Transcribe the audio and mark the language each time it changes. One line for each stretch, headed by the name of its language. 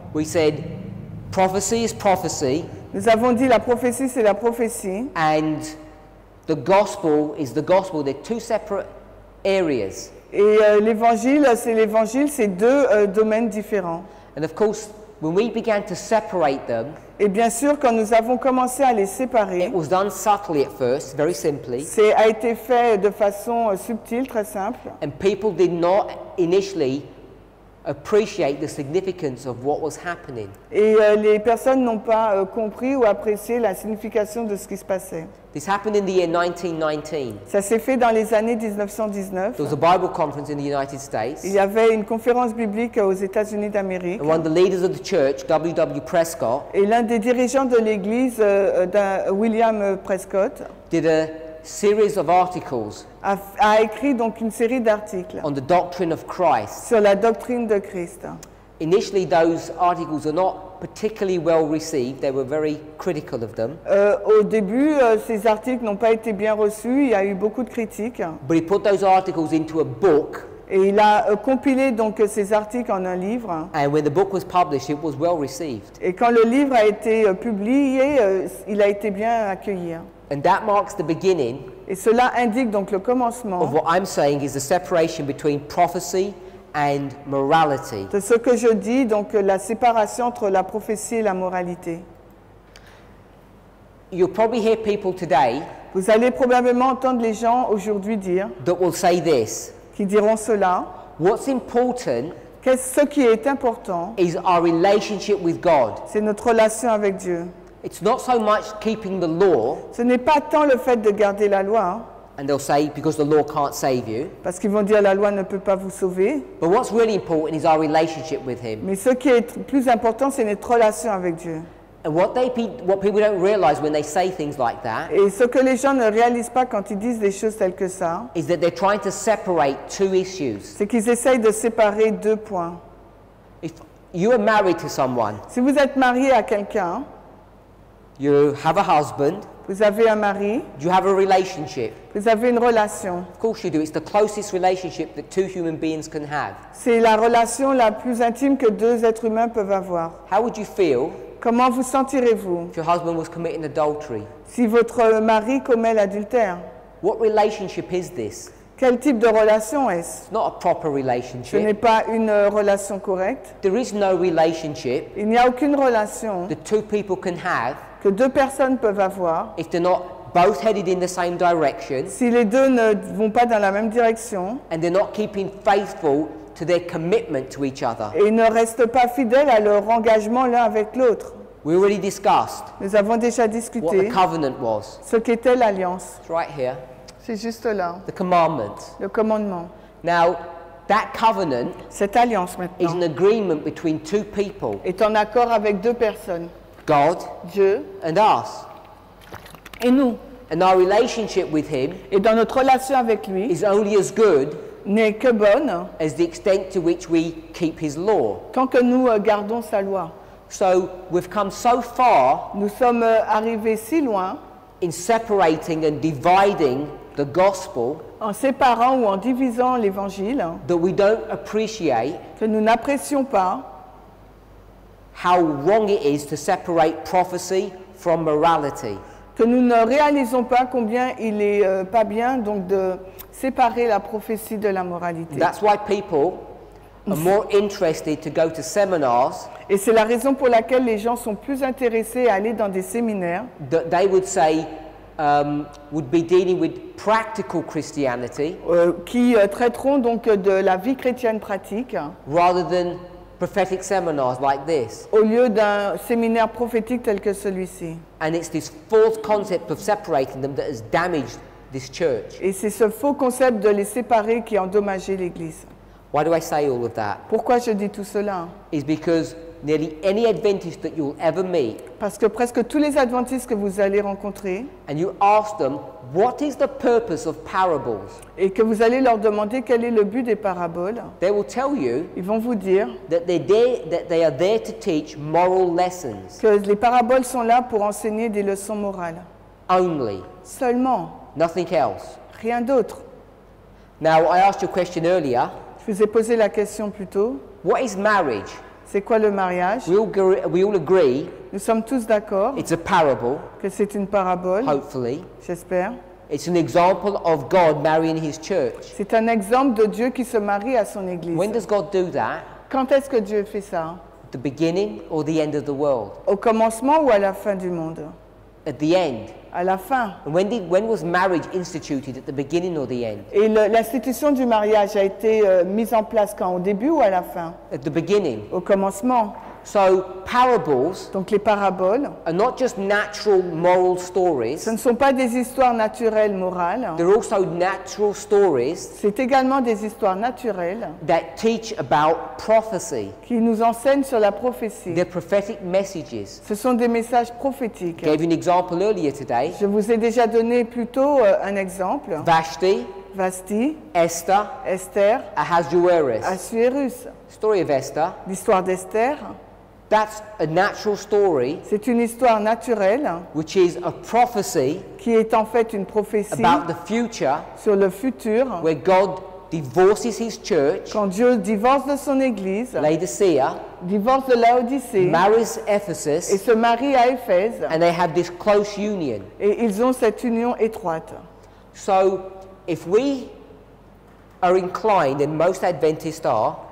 English: We said prophecy is prophecy
French: Nous avons dit la prophétie c'est la prophétie
English: and the gospel is the gospel. They're two separate areas.
French: et l'évangile, c'est deux domaines différents.
English: And of course, when we began to separate them,
French: Et bien sûr, quand nous avons commencé à les séparer,
English: it was done subtly at first, very simply,
French: a été fait de façon subtile, très simple.
English: and people did not initially appreciate the significance of what was happening.
French: Et les personnes n'ont pas compris ou apprécié la signification de ce qui se passait.
English: This happened in the year 1919.
French: Ça s'est fait dans les années 1919.
English: There was a Bible conference in the United States,
French: Il y avait une conférence biblique aux États-Unis d'Amérique.
English: and one of the leaders of the church, W.W. Prescott,
French: Et l'un des dirigeants de l'Église, William Prescott,
English: did a series of articles
French: a écrit donc une série d'articles
English: on the doctrine of Christ.
French: sur la doctrine de Christ.
English: Initially, those articles are not particularly well received. They were very critical of them.
French: Au début, ces articles n'ont pas été bien reçus. Il y a eu beaucoup de critiques.
English: But he put those articles into a book,
French: Et il a compilé donc ces articles en un livre.
English: and when the book was published, it was well received.
French: Et quand le livre a été publié, il a été bien accueilli.
English: And that marks the beginning
French: Et cela indique donc le commencement
English: of what I'm saying is the separation between prophecy and morality.
French: de ce que je dis, donc la séparation entre la prophétie et la moralité.
English: You'll probably hear people today
French: Vous allez probablement entendre les gens aujourd'hui dire,
English: that will say this:
French: qui diront cela,
English: what's important
French: ce qui est important,
English: is our relationship with God.
French: c'est notre relation avec Dieu.
English: It's not so much keeping the law,
French: Ce n'est pas tant le fait de garder la loi,
English: and they'll say because the law can't save you,
French: parce qu'ils vont dire la loi ne peut pas vous sauver,
English: but what's really important is our relationship with Him.
French: mais ce qui est plus important, c'est notre relation avec Dieu.
English: And what people don't realize when they say things like that
French: Et ce que les gens ne réalisent pas quand ils disent des choses telles que ça,
English: is that they're trying to separate two issues.
French: c'est qu'ils essayent de séparer deux points.
English: If you are married to someone,
French: Si vous êtes marié à quelqu'un,
English: you have a husband,
French: vous avez un mari,
English: you have a relationship.
French: vous avez une relation.
English: Of course you do. It's the closest relationship that two human beings can have.
French: C'est la relation la plus intime que deux êtres humains peuvent avoir.
English: How would you feel
French: Comment vous sentirez-vous
English: if your husband was committing adultery?
French: si votre mari commet l'adultère?
English: What relationship is this?
French: Quel type de relation est-ce?
English: It's not a proper
French: Ce n'est
English: relationship.
French: pas une relation correcte.
English: There is no relationship
French: Il n'y a aucune relation
English: that two people can have
French: que deux personnes peuvent avoir
English: if they're not both headed in the same direction
French: si les deux ne vont pas dans la même direction
English: and they're not keeping faithful to their commitment to each other.
French: et ne restent pas fidèles à leur engagement l'un avec l'autre.
English: We already discussed
French: Nous avons déjà
English: what the
French: discuté
English: covenant was.
French: ce qu'était l'alliance.
English: It's right here.
French: C'est juste là,
English: The commandment.
French: le commandement.
English: Now, that covenant
French: Cette alliance
English: is
French: maintenant
English: an agreement between two people,
French: est en accord avec deux personnes,
English: God
French: Dieu
English: and us.
French: et nous.
English: And our relationship with Him
French: Et dans notre relation avec lui,
English: is only as good
French: n'est que bonne
English: as the extent to which we keep his law.
French: tant que nous gardons sa loi.
English: So we've come so far
French: Nous sommes arrivés si loin
English: in separating and dividing the gospel
French: en séparant ou en divisant l'évangile
English: that we don't appreciate
French: que nous n'apprécions pas
English: how wrong it is to separate prophecy from morality.
French: que nous ne réalisons pas combien il est pas bien donc de séparer la prophétie de la moralité.
English: That's why people are more interested to go to seminars
French: Et c'est la raison pour laquelle les gens sont plus intéressés à aller dans des séminaires
English: that they would say would be dealing with practical Christianity
French: qui traiteront donc de la vie chrétienne pratique
English: rather than prophetic seminars like this.
French: au lieu d'un séminaire prophétique tel que celui-ci.
English: And it's this false concept of separating them that has damaged this church.
French: Et c'est ce faux concept de les séparer qui a endommagé l'Église.
English: Why do I say all of that?
French: Pourquoi je dis tout cela?
English: Is because nearly any Adventist that you'll ever meet,
French: Parce que presque tous les adventistes que vous allez rencontrer
English: and you ask them, what is the purpose of parables?
French: et que vous allez leur demander quel est le but des paraboles,
English: They will tell you
French: ils vont vous dire
English: that they are there to teach moral lessons
French: que les paraboles sont là pour enseigner des leçons morales.
English: only,
French: Seulement,
English: nothing else.
French: rien d'autre.
English: Now, I asked you a question earlier.
French: Je vous ai posé la question plus tôt.
English: What is marriage?
French: C'est quoi le mariage?
English: We all agree
French: Nous sommes tous d'accord
English: it's a parable,
French: que c'est une parabole,
English: hopefully.
French: j'espère.
English: It's an example of God marrying his church.
French: C'est un exemple de Dieu qui se marie à son Église.
English: When does God do that?
French: Quand est-ce que Dieu fait ça?
English: At the beginning or the end of the world?
French: Au commencement ou à la fin du monde?
English: At the end.
French: À la fin.
English: And when was marriage instituted, at the beginning or the end?
French: Et l'institution du mariage a été mise en place quand? Au début ou à la fin?
English: At the beginning.
French: Au commencement.
English: So parables
French: Donc les paraboles,
English: are not just natural moral stories,
French: ce ne sont pas des histoires naturelles morales,
English: they're also natural stories
French: c'est également des histoires naturelles
English: that teach about prophecy.
French: qui nous enseignent sur la prophétie.
English: They're prophetic messages.
French: Ce sont des messages prophétiques.
English: I gave you an example earlier today.
French: Je vous ai déjà donné plus tôt un exemple.
English: Vashti,
French: Vasti,
English: Esther,
French: Esther,
English: Ahasuerus.
French: Assuérus.
English: Story of Esther.
French: L'histoire d'Esther,
English: That's a natural story,
French: c'est une histoire naturelle
English: which is a prophecy
French: qui est en fait une prophétie
English: about the future,
French: sur le futur,
English: where God divorces his church,
French: quand Dieu divorce de son Église,
English: Laodicea,
French: divorce de Laodicée
English: marries
French: et
English: Ephesus,
French: se marie à Éphèse,
English: and they have this close union.
French: et ils ont cette union étroite.
English: So, if we are inclined, and most Adventists are,